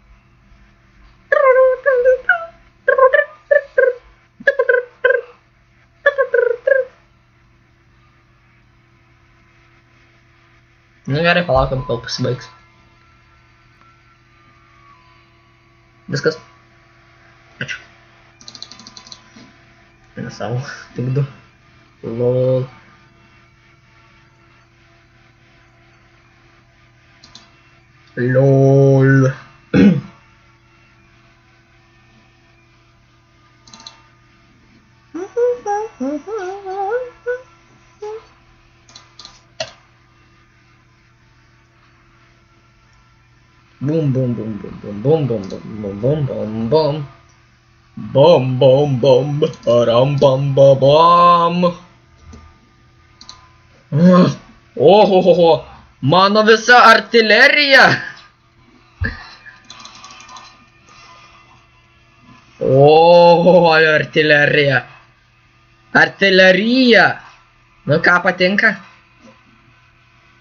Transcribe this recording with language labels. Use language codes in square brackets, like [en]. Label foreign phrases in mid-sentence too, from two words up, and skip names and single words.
[lt] Nu gerai, palaukiam, kol pasibaigs. Viskas. Ačiū. Ne savo, tik du. LOL. LOL. Boom, boom, boom, boom, boom, boom, boom, boom, boom, boom, boom. Bom, bom, bom, ram, bam, bam, bam. Ohohoho, mano visa artilerija. O, artilerija. Artilerija. Nu ką patinka?